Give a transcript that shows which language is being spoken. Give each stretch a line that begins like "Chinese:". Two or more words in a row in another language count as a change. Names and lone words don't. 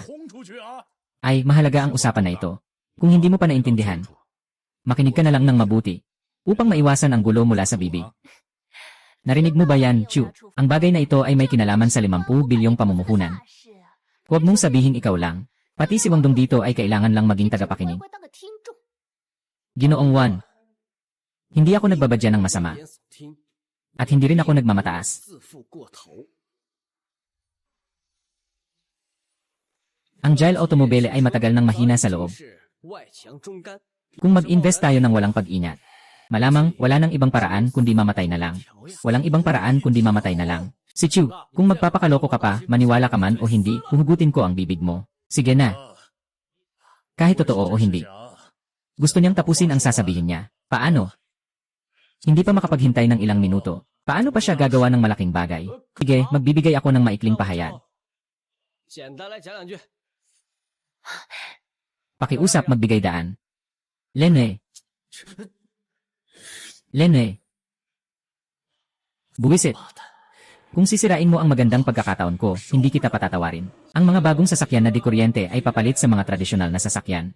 Filipino: Ay, mahalaga ang usapan na ito. Kung hindi mo pa naintindihan, makinig ka na lang ng mabuti, upang maiwasan ang gulo mula sa bibig. Narinig mo ba yan, Chu? Ang bagay na ito ay may kinalaman sa 50 bilyong pamumuhunan.
Chinese: 大事啊，
Filipino: Huwag mong sabihin ikaw lang. Pati si Wangdong dito ay kailangan lang maging
Chinese: 会
Filipino: tagapakinig.
Chinese: 不会当个听众？
Filipino: Ginoong Juan, hindi ako nagbabadya ng masama,
Chinese: 严肃听，
Filipino: at hindi rin ako nagmamataas.
Chinese: 自负过头。
Filipino: Ang Gile Automobile ay matagal nang mahina sa loob.
Chinese: 是外强中干，
Filipino: Kung mag-invest tayo ng walang pag-ingat, malamang wala nang ibang paraan kundi mamatay na lang. Walang ibang paraan kundi mamatay na lang. Si Chu, kung magpapakaloko ka pa, maniwala ka man o hindi, huhugutin ko ang bibig mo. Sige na. Kahit totoo o hindi. Gusto niyang tapusin ang sasabihin niya. Paano? Hindi pa makapaghintay ng ilang minuto. Paano pa siya gagawa ng malaking bagay? Sige, magbibigay ako ng maikling pahayag.
Chinese: 简单来讲两句。
Filipino: Pakiusap magbigay daan. Lene. Lene. Buwisit. Kung sisirain mo ang magandang pagkakataon ko, hindi kita patatawarin. Ang mga bagong sasakyan na dikuryente ay papalit sa mga tradisyonal na sasakyan.